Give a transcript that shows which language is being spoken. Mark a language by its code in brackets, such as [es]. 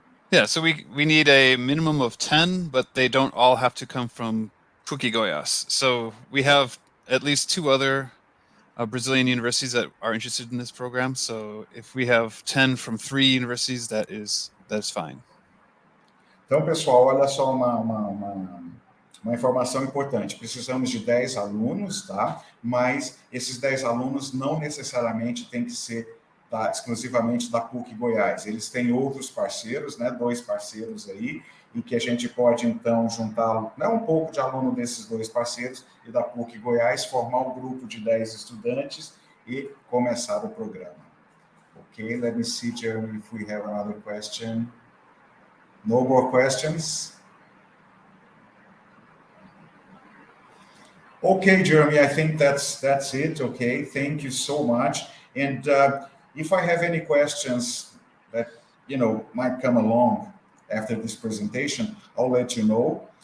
[en] Yeah, so we need a minimum of 10, but they don't all have to come from PUC Goiás. So we have at least 2 other Brazilian universities that are interested in this program. So if we have 10 from 3 universities, that's fine. [pt] Então, pessoal, olha só uma informação importante. Precisamos de 10 alunos, tá? Mas esses 10 alunos não necessariamente têm que ser exclusivamente da PUC Goiás. Eles têm outros parceiros, né? 2 parceiros aí, e que a gente pode, então, juntar, né, um pouco de aluno desses 2 parceiros e da PUC Goiás, formar um grupo de 10 estudantes e começar o programa. [en] Okay, let me see, Jeremy, if we have another question. No more questions? Okay, Jeremy, I think that's it. Okay, thank you so much. And if I have any questions that, might come along after this presentation, I'll let you know.